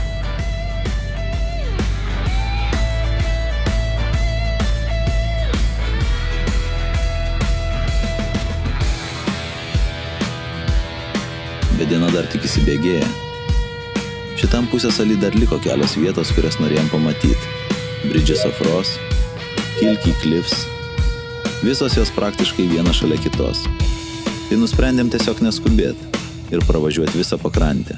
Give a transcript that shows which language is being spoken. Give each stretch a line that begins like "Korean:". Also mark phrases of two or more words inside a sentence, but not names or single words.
Lithuanian: Bet diena dar tik įsibėgėja. Šitam pusiasaly dar liko kelios vietos, kurias norėjom pamatyti. Bridges of Ross, Kilkey Cliffs. Visos jos praktiškai viena šalia kitos. Tai nusprendėm tiesiog neskubėti ir pravažiuoti visą pakrantę.